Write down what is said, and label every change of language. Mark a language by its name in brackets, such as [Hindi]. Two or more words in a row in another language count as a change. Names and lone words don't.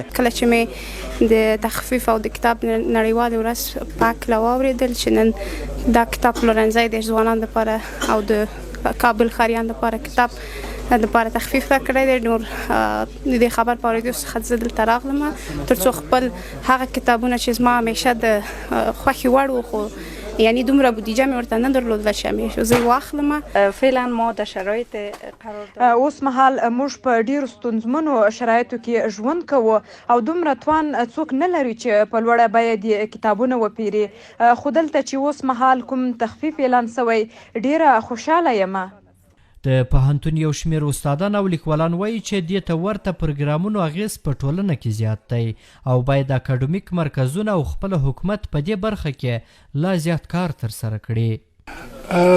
[Pashto] کله چې مې د تخفیف او د کتاب نړیوالې ورځ په هکله واورېدل چې نن دا کتاب پلورنځی د ځوانانو لپاره او د کابل ښاریانو لپاره کتاب د لپاره تخفیف راکړی دی، نور د دې خبر په اورېدو څخه زه دلته راغلم تر څو خپل هغه کتابونه چې زما همیشه د خوښې وړ وو خو یعنی دومره بودیجه مې ورته نه درلودله چې همیشه زه یې واخلم. [Persian] فعلا ما د شرایط قرار دارم. [Pashto] اوس مهال موږ په ډېرو ستونزمنو شرایطو کې ژوند کوو او دومره توان څوک نه لري چې په لوړه بیه د کتابونه وپیري. خو دلته چې اوس مهال کوم تخفیف اعلان شوی ډېره خوشحاله یم. د پوهنتون یو شمېر استادان او لیکوالان وایي چې دې ته ورته پروګرامونو اغېز په ټولنه کې زیات دی او باید اکاډمیک مرکزونه او خپل حکومت په دې برخه کې لا زیات کار ترسره کړي.